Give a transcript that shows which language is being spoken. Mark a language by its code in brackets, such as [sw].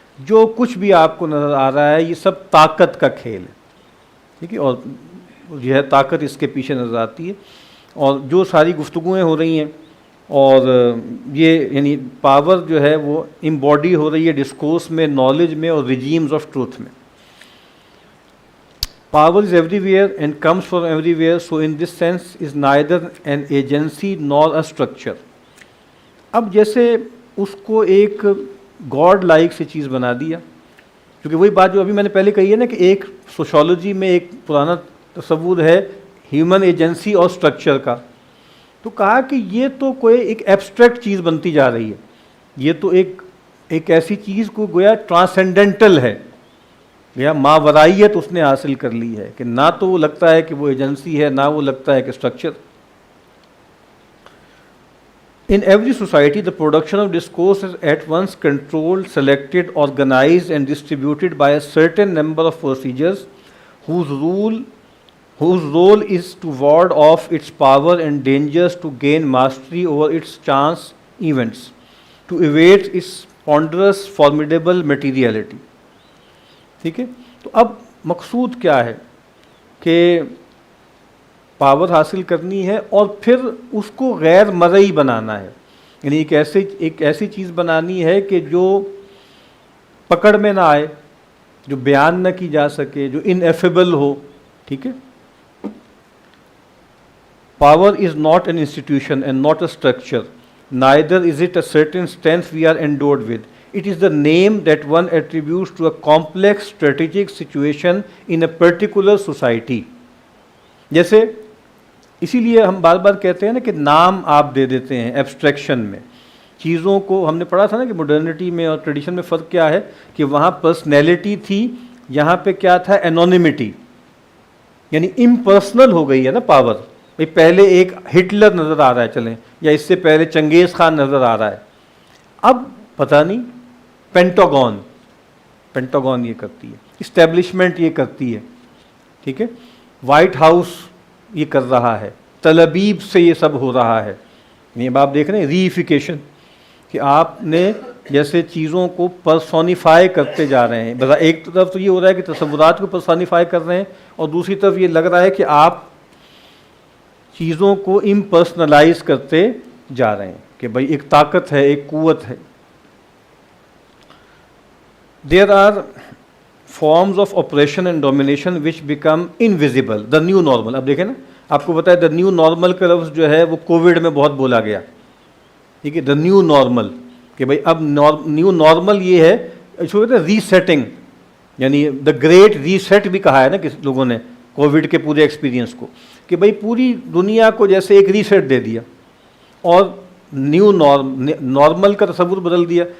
[ur] جو کچھ بھی آپ کو نظر آ رہا ہے یہ سب طاقت کا کھیل ہے، ٹھیک ہے، اور جو ہے طاقت اس کے پیچھے نظر آتی ہے. اور جو ساری گفتگویں ہو رہی ہیں اور یہ یعنی پاور جو ہے وہ امباڈی ہو رہی ہے ڈسکورس میں، نالج میں اور ریجیمز آف ٹروتھ میں. [en] Power is everywhere and comes from everywhere, so in this sense is neither an agency nor a structure. [ur] اب جیسے اس کو ایک گاڈ لائک سی چیز بنا دیا، کیونکہ وہی بات جو ابھی میں نے پہلے کہی ہے نا کہ ایک سوشولوجی میں ایک پرانا تصور ہے ہیومن ایجنسی اور اسٹرکچر کا، تو کہا کہ یہ تو کوئی ایک ایبسٹریکٹ چیز بنتی جا رہی ہے، یہ تو ایک ایسی چیز کو گویا ٹرانسینڈنٹل ہے، یا ماورائیت اس نے حاصل کر لی ہے کہ نہ تو وہ لگتا ہے کہ وہ ایجنسی ہے، نہ وہ لگتا ہے کہ structure. [en] In every society, the production of discourse is at once controlled, selected, organized, and distributed by a certain number of procedures whose role is to ward off its power and dangers, to gain mastery over its chance events, to evade its ponderous, formidable materiality. [ur] ٹھیک ہے، تو اب مقصود کیا ہے کہ power حاصل کرنی ہے اور پھر اس کو غیر مرئی بنانا ہے، یعنی ایک ایسی چیز بنانی ہے کہ جو پکڑ میں نہ آئے، جو بیان نہ کی جا سکے، جو انیفیبل ہو. ٹھیک ہے، [en] Power is not an institution and not a structure, neither is it a certain strength we are endowed with. It is the name that one attributes to a complex strategic situation in a particular society. [ur] جیسے اسی لیے ہم بار بار کہتے ہیں نا کہ نام آپ دے دیتے ہیں ایبسٹریکشن میں چیزوں کو. ہم نے پڑھا تھا نا کہ ماڈرنٹی میں اور ٹریڈیشن میں فرق کیا ہے، کہ وہاں پرسنالٹی تھی، یہاں پہ کیا تھا، اینونیمٹی، یعنی امپرسنل ہو گئی ہے نا پاور. بھائی پہلے ایک ہٹلر نظر آ رہا ہے چلیں، یا اس سے پہلے چنگیز خان نظر آ رہا ہے، اب پتہ نہیں پینٹاگون یہ کرتی ہے، اسٹیبلشمنٹ یہ کرتی ہے. ٹھیک ہے، وائٹ ہاؤس یہ کر رہا ہے، تل ابیب سے یہ سب ہو رہا ہے. یہ اب آپ دیکھ رہے ہیں ریفیکیشن، کہ آپ نے جیسے چیزوں کو پرسونیفائی کرتے جا رہے ہیں. ایک طرف تو یہ ہو رہا ہے کہ تصورات کو پرسونیفائی کر رہے ہیں، اور دوسری طرف یہ لگ رہا ہے کہ آپ چیزوں کو امپرسنلائز کرتے جا رہے ہیں کہ بھائی ایک طاقت ہے، ایک قوت ہے. [en] There are forms of oppression and domination which become invisible. The new normal. [ur] اب دیکھیں نا، آپ کو پتا ہے دا نیو نارمل کا لفظ جو ہے وہ کووڈ میں بہت بولا گیا. ٹھیک ہے، دا نیو نارمل، کہ بھائی اب نیو نارمل یہ ہے، اس کو کہتے ہیں ری سیٹنگ، یعنی دا گریٹ ری سیٹ بھی کہا ہے نا کس لوگوں نے کووڈ کے پورے ایکسپیرینس کو، کہ بھائی پوری دنیا کو جیسے ایک ری سیٹ دے دیا اور نیو نارمل کا تصور بدل دیا.